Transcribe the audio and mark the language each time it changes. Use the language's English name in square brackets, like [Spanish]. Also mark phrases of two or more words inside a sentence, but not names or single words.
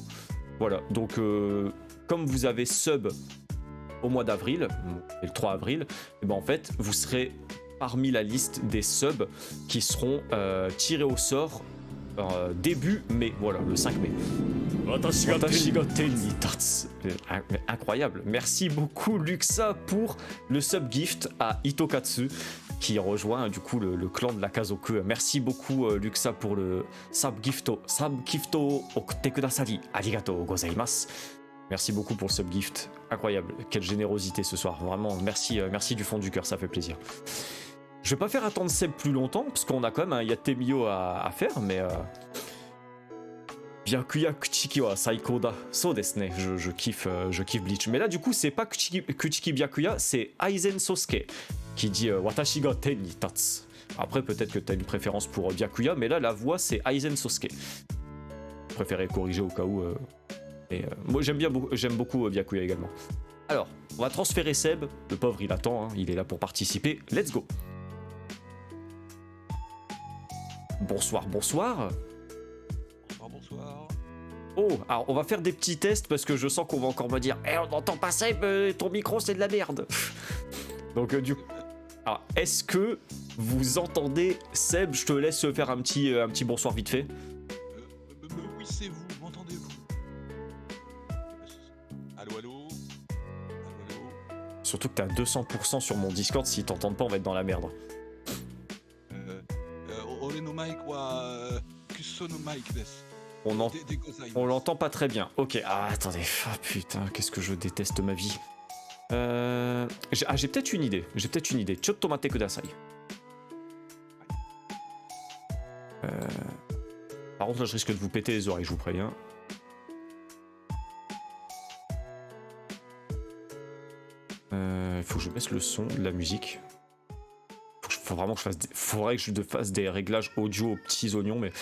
[French] Voilà, donc comme vous avez sub au mois d'avril, le 3 avril, et ben en fait vous serez parmi la liste des subs qui seront tirés au sort début mai, voilà, le 5 mai. [Japanese] 私が天に立つ. [French] Incroyable. Merci beaucoup Luxa pour le [English] sub gift [French] à Itokatsu qui rejoint du coup le clan de la Kazoku. Merci beaucoup Luxa pour le sub gifto [Japanese] 送ってくださり. ありがとうございます. [French] Merci beaucoup pour le subgift. Incroyable. Quelle générosité ce soir. Vraiment, merci, merci du fond du cœur, ça fait plaisir. Je vais pas faire attendre Seb plus longtemps, parce qu'on a quand même un Yatemio à faire, mais... [Japanese] Byakuya Kuchiki wa saiko da. そうですね. [French] Je kiffe Bleach. Mais là, du coup, c'est pas Kuchiki Byakuya, c'est Aizen Sosuke qui dit [Japanese] 私が天に立つ. [French] Après, peut-être que t'as une préférence pour Byakuya, mais là, la voix, c'est Aizen Sosuke. Je préférais corriger au cas où... moi j'aime beaucoup Byakuya également. Alors, on va transférer Seb, le pauvre il attend, hein, il est là pour participer, [English] let's go. [French] Bonsoir. Bonsoir. Oh, alors on va faire des petits tests parce que je sens qu'on va encore me dire on n'entend pas Seb, ton micro c'est de la merde. Donc du coup, alors est-ce que vous entendez Seb? Je te laisse faire un petit bonsoir vite fait. Oui, c'est vous, m'entendez-vous? Allô. Surtout que t'es à 200% sur mon Discord, s'ils t'entendent pas, on va être dans la merde. [Japanese] 俺のマイクはクソのマイクです. [French] On l'entend pas très bien. Ok, attendez. Ah putain, qu'est-ce que je déteste ma vie. J'ai peut-être une idée. [Japanese] ちょっと待ってください. [French] Par contre, là, je risque de vous péter les oreilles, je vous préviens. Il faut que je baisse le son de la musique. Faudrait que je fasse des réglages audio aux petits oignons, mais...